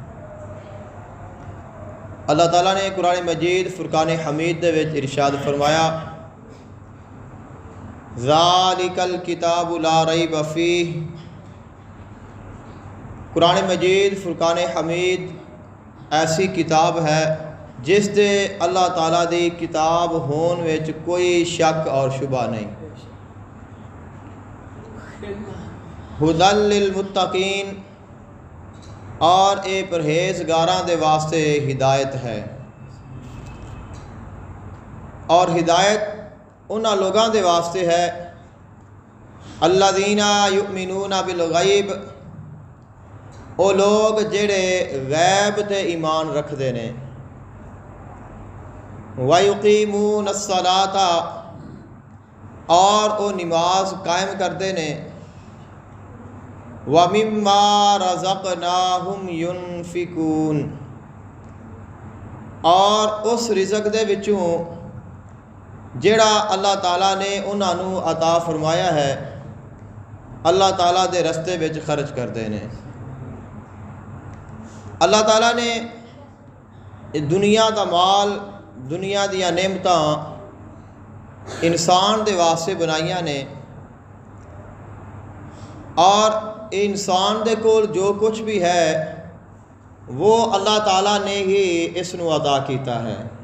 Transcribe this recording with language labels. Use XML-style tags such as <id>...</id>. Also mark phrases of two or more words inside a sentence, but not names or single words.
<pa>اللہ تعالیٰ نے قرآن مجید فرقان حمید دے وچ ارشاد فرمایا</pa> <ar>ذلك الكتاب لا ريب فيه.</ar> <pa>قرآن مجید فرقان حمید ایسی کتاب ہے جس دے اللہ تعالیٰ دی کتاب ہون وچ کوئی شک اور شبہ نہیں.</pa> <ar>هدى للمتقين</ar> <pa>اور یہ پرہیزگاراں دے واسطے ہدایت ہے. اور ہدایت اونہاں لوکاں دے واسطے ہے</pa> <ar>الذين يؤمنون بالغيب,</ar> <pa>وہ لوگ جیہڑے غیب تے ایمان رکھتے نے.</pa> <ar>ويقيمون الصلاة,</ar> <pa>اور وہ نماز قائم کرتے نے.</pa> <ar>ومما رزقناهم ينفقون,</ar> <pa>اور اس رزق دے وچوں جیہڑا اللہ تعالیٰ نے اونہاں نے عطا فرمایا ہے، اللہ تعالیٰ دے رستے وچ خرچ کرتے ہیں. اللہ تعالیٰ نے دنیا کا مال، دنیا دیاں نعمتاں انسان دے واسطے بنائیاں نے، اور انسان دے کول جو کچھ بھی ہے وہ اللہ تعالیٰ نے ہی اسنوں ادا کیا ہے.</pa>